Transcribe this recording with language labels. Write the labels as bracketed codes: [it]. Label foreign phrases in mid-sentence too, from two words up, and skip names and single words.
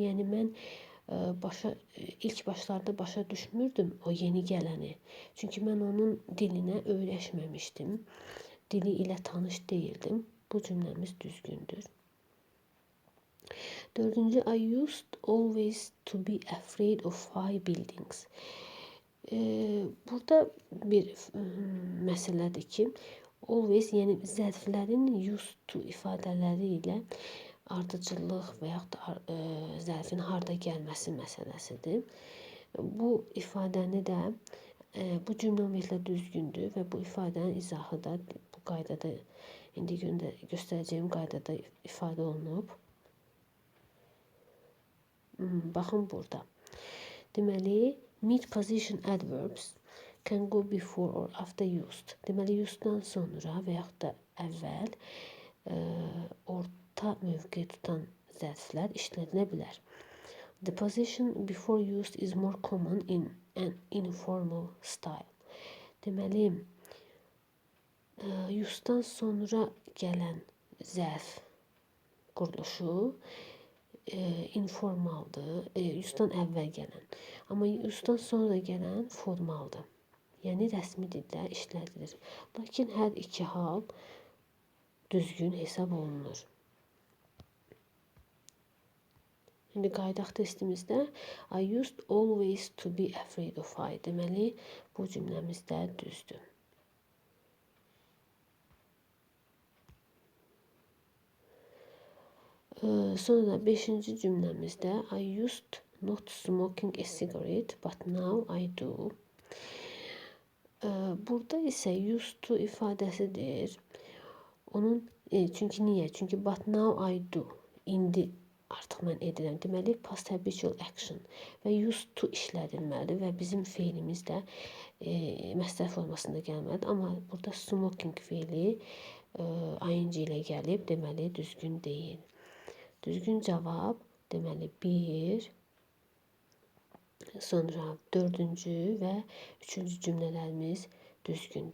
[az] Yəni, mən ilk başlarda başa düşmürdüm o yeni gələni. Çünki mən onun dilinə öyrəşməmişdim. Dili ilə tanış deyildim. Bu cümləmiz düzgündür. Dördüncü, [en] I used always to be afraid of high buildings. [az] Burada bir məsələdir ki, always, yəni zərflərin [en] used to [az] ifadələri ilə ardıcıllıq və yaxud da zərfin harda gəlməsi məsələsidir. Bu ifadəni də bu cümlə ümumiyyətlə düzgündür və bu ifadənin izahı da bu qaydada, indi göstərəcəyim qaydada ifadə olunub. Baxın burada. Deməli, [en] mid position adverbs can go before or after used. [az] Deməli, used'dan sonra və yaxud da əvvəl orta mövqe tutan zərflər işlədilə bilər. [en] The position before used is more common in an informal style. [az] Deməli, Used-dan sonra gələn zərf quruluşu informaldır. Used-dan əvvəl gələn. Amma used-dan sonra gələn formaldır. Yəni rəsmi dildə işlədilir. Lakin hər iki hal düzgün hesab olunur. İndi qaydaq testimizdə [en] I used always to be afraid of I. [az] Deməli, bu cümləmiz də düzdür. Sonra 5-ci cümləmizdə [en] I used not smoking a cigarette, but now I do. [az] Burada isə [en] used to [az] ifadəsidir. Çünki niyə? Çünki [en] but now I do. [az] İndi artıq mən edirəm. Deməli, [en] past habitual action [az] və [en] used to [az] işlədilməlidir və bizim feilimiz də məsdər formasında gəlməlidir. Amma burada smoking feili ing ilə gəlib, deməli, düzgün deyil. Düzgün cavab, deməli, 1, sonra 4-cü və 3-cü cümlələrimiz düzgündür.